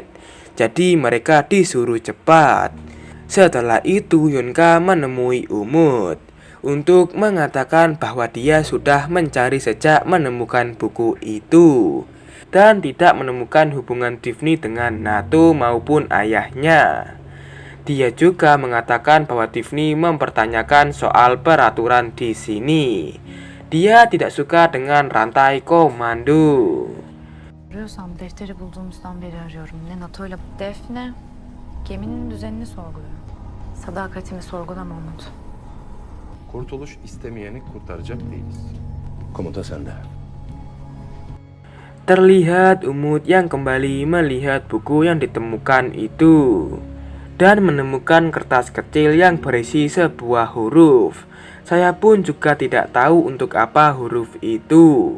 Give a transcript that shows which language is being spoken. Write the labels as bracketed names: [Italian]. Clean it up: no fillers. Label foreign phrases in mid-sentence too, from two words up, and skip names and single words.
[Indonesian] Jadi mereka disuruh cepat. Setelah itu Yonka menemui Umut untuk mengatakan bahwa dia sudah mencari sejak menemukan buku itu. dan tidak menemukan hubungan Tiffany dengan Nato maupun ayahnya. Dia juga mengatakan bahwa Tiffany mempertanyakan soal peraturan di sini. Dia tidak suka dengan rantai komando. [Turkish] Arıyorsam defteri bulduğumuzdan beri arıyorum. Ne NATO'yla Defne geminin düzenini sorguluyor. Sadakatimi sorgulama Umut. Kurtuluş istemeyeni kurtaracak değiliz. Komuta sende. [Indonesian] Terlihat Umut yang kembali melihat buku yang ditemukan itu dan menemukan kertas kecil yang berisi sebuah huruf. Saya pun juga tidak tahu untuk apa huruf itu.